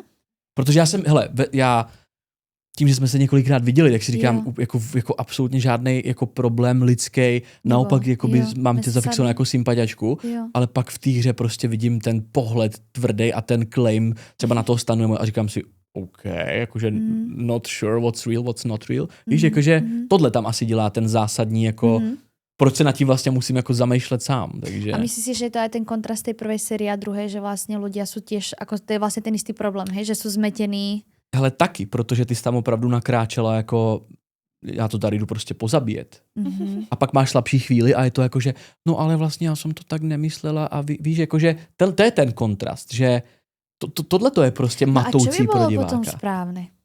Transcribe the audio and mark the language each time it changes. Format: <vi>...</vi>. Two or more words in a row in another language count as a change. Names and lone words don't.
<cs>Protože já tím, že jsme se několikrát viděli, tak si říkám, jako absolutně žádný jako problém lidský, naopak jakoby mám tě zafixovanou jako sympatiačku, ale pak v té hře prostě vidím ten pohled tvrdý a ten claim třeba na toho stanu a říkám si, OK, jakože</cs> <en>not sure what's real, what's not real.</en> <cs>Víš, jakože tohle tam asi dělá ten zásadní jako proč se nad tím vlastně musím jako zamýšlet sám. Takže...</cs> <sk>A myslíš si, že to je ten kontrast tej prvej série a druhej, že vlastně ľudia sú tiež, ako to je vlastně ten istý problém, hej, že sú zmetení?</sk> <cs>Hele, taky, protože ty jsi tam opravdu nakráčela jako já to tady jdu prostě pozabíjet. A pak máš slabší chvíli a je to jako, že no ale vlastně já jsem to tak nemyslela a víš, jakože to je ten kontrast, že tohle to je prostě matoucí pro diváka.</cs> <sk>A čo by bolo potom správne?</sk>